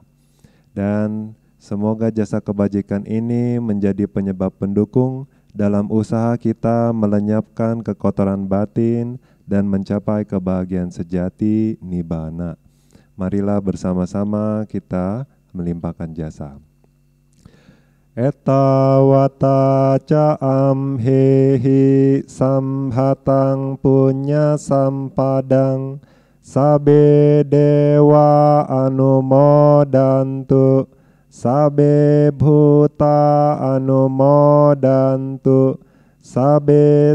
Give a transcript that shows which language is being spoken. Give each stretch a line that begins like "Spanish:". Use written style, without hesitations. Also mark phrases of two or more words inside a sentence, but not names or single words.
Indonesian: Dan semoga jasa kebajikan ini menjadi penyebab pendukung dalam usaha kita melenyapkan kekotoran batin dan mencapai kebahagiaan sejati nibbana. Marilah bersama-sama kita melimpahkan jasa.
Pali: Etawata ca amhehi samhatang punya sampadang sabe dewa anumodantu sabe bhuta anumodantu sabe